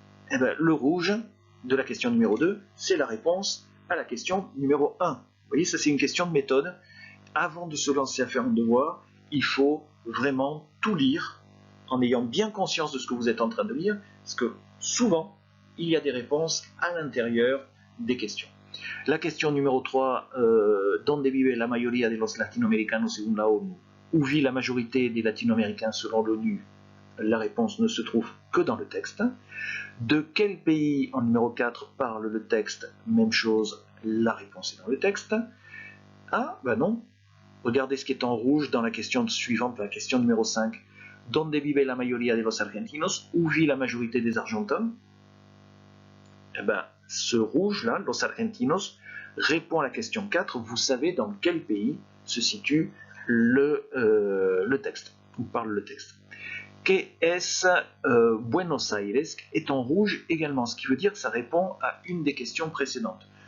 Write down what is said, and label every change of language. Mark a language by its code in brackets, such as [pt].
[fr] Eh bien, le rouge de la question numéro 2, c'est la réponse à la question numéro 1. Vous voyez, ça c'est une question de méthode. Avant de se lancer à faire un devoir, il faut vraiment tout lire, en ayant bien conscience de ce que vous êtes en train de lire, parce que souvent, il y a des réponses à l'intérieur des questions. La question numéro 3, [es] ¿Dónde vive la mayoría de los latinoamericanos según la ONU? [fr] Où vit la majorité des latino-américains selon l'ONU? La réponse ne se trouve que dans le texte. De quel pays, en numéro 4, parle le texte? Même chose, la réponse est dans le texte. Ah, ben non. Regardez ce qui est en rouge dans la question suivante, la question numéro 5. [es] ¿Dónde vive la mayoría de los argentinos? [fr] Où vit la majorité des Argentins? Eh bien, ce rouge-là, [es] los argentinos, [fr] répond à la question 4. Vous savez dans quel pays se situe le texte, où parle le texte. [es] Que es [fr] Buenos Aires est en rouge également, ce qui veut dire que ça répond à une des questions précédentes.